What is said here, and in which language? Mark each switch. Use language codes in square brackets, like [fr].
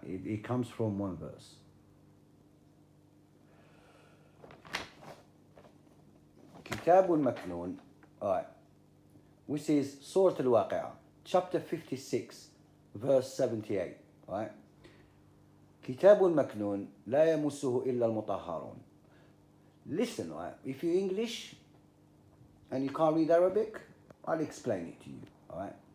[en] It comes from one verse. Kitab al-Maknoon, all right, which is Surah Al-Waqi'ah, chapter 56, verse 78, all right? [ar] Kitab al-Maknoon, لا يمسه إلا المطهرون. [en] Listen, right? If you're English and you can't read Arabic, I'll explain it to you, all right?